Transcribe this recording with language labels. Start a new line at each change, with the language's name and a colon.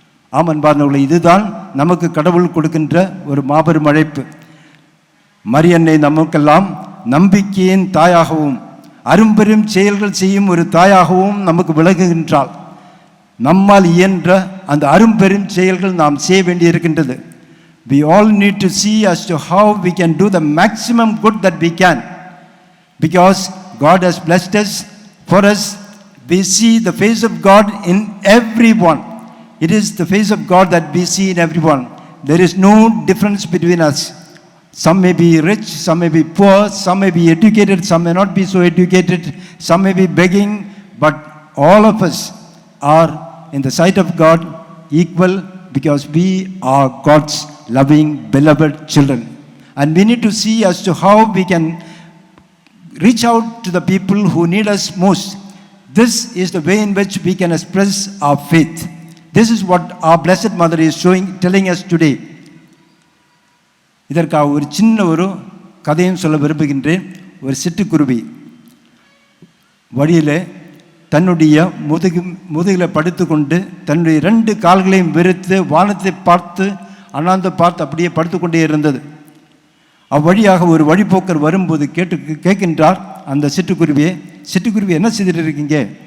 Tamil: ஆம் அன்பார்ந்தவர்களே, இதுதான் நமக்கு கடவுள் கொடுக்கின்ற ஒரு மாபெரும் அழைப்பு. மரியன்னை நமக்கெல்லாம் நம்பிக்கையின் தாயாகவும் அரும்பெரும் செயல்கள் செய்யும் ஒரு தாயாகவும் நமக்கு விளங்குகின்றாள். நம்மால் இயன்ற அந்த அரும்பெரும் செயல்கள் நாம் செய்ய வேண்டியிருக்கின்றது.
English: We all need to see as to how we can do the maximum good that we can, because God has blessed us. For us, we see the face of God in everyone. It is the face of God that we see in everyone. There is no difference between us. Some may be rich, some may be poor, some may be educated, some may not be so educated, some may be begging, but all of us are in the sight of God equal, because we are God's loving, beloved children. And we need to see as to how we can reach out to the people who need us most. This is the way in which we can express our faith. This is what our Blessed Mother is telling us today.
Tamil: இதற்காக ஒரு சின்ன ஒரு கதையும் சொல்ல விரும்புகின்றேன். ஒரு சிட்டுக்குருவி வழியில் தன்னுடைய முதுகில் படுத்து கொண்டு தன்னுடைய 2 கால்களையும் விரித்து வானத்தை பார்த்து அண்ணாந்து பார்த்து அப்படியே படுத்துக்கொண்டே இருந்தது. அவ்வழியாக ஒரு வழிபோக்கர் வரும்போது கேட்கின்றார் அந்த சிட்டுக்குருவி என்ன செய்துட்டு இருக்கீங்க?